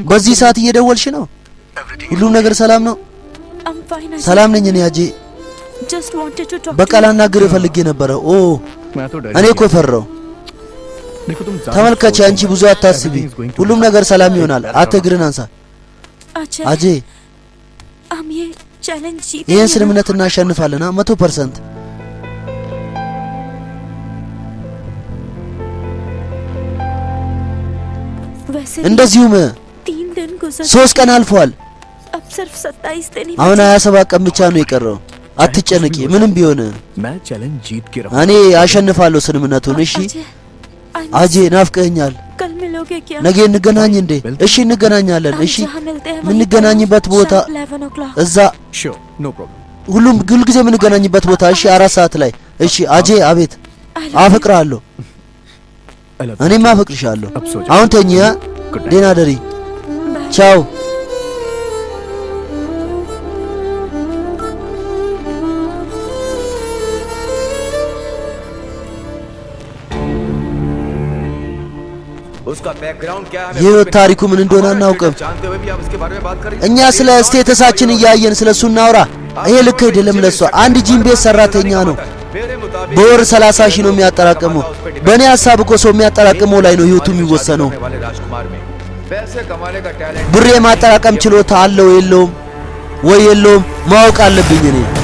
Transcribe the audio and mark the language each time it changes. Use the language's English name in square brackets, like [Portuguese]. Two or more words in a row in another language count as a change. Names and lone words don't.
[Amharic] በዚህ ሰዓት እየደወልሽ ነው? ሁሉም ነገር ሰላም ነው? [English] I'm fine, Ajay. [Amharic] ሰላም ነኝ እኔ አጄ። [English] Just wanted to talk [Amharic] በቃ [English] to you. [Amharic] ላናግርህ ፈልጌ ነበረ። ኦ [Hindi] मैं तो डर [Amharic] እኔ እኮ ፈራው። [Hindi] देखो तुम [Amharic] ተመልከቺ፣ አንቺ ብዙ አታስቢ። ሁሉም ነገር ሰላም ይሆናል። አትግርን አንሳ [Hindi] Ajay, [Amharic] አጄ። [Hindi] हम ये चैलेंज जीतेंगे [Amharic] ይህን [Hindi] ना? [Amharic] ስምምነት እናሸንፋለን 100%። [Hindi] वैसे [Amharic] እንደዚሁም [Hindi] 3 दिन गुजर [Amharic] 3 ቀን አልፏል። [Hindi] अब सिर्फ 27 दिन ही [Amharic] አሁን [Hindi] बचे। [Amharic] 27 ቀን ብቻ ነው የቀረው። አትጨነቂ፣ ምንም ቢሆን [Hindi] मैं चैलेंज जीत के रहूं। [Amharic] እኔ አሸንፋለሁ ስምምነቱን። እሺ [Hindi] अजय, I [Amharic] አጄ ናፍቀኛል። [Hindi] कल मिलोगे क्या? [Amharic] ነገ እንገናኝ እንዴ? እሺ እንገናኛለን። [Hindi] हम [Amharic] እሺ [Hindi] जहाँ मिलते हैं वहीं [Amharic] የምንገናኝበት [Hindi] पर [Amharic] ቦታ [Hindi] शाम 11 o'clock। [Amharic] እዛ [English] sure no problem. [Amharic] ሁል ጊዜ የምንገናኝበት ቦታ። እሺ 4 ሰዓት ላይ። እሺ አጄ አቤት። [English] I love you. [Amharic] አፈቅራለሁ። እኔም አፈቅርሻለሁ። [Hindi] अब सो [Amharic] አሁን ተኛ። [English] Good night. [Amharic] ደህና ደሪ። [English] Bye. [Amharic] ቻው። [Hindi] उसका बैकग्राउंड क्या है? [Amharic] የህይወት ታሪኩ ምን እንደሆነ አናውቅም። [Hindi] जानते हुए भी आप इसके बारे में बात कर रही हैं? [Amharic] እኛ ስለ ስቴተሳችን እያየን ስለሱ እናውራ። ይሄ ልክ አይደለም ለሷ። አንድ ጂም ቤት ሰራተኛ ነው። [Hindi] मेरे मुताबिक [Amharic] በወር 30 ሺህ ነው የሚያጠራቅመው። በእኔ ሀሳብ እኮ ሰው የሚያጠራቅመው ላይ ነው ህይወቱ የሚወሰነው። [Hindi] वाले राजकुमार में पैसे कमाने का टैलेंट [Amharic] ብር የማጠራቀም ችሎታ አለው የለውም ወይ የለውም ማወቅ አለብኝ እኔ።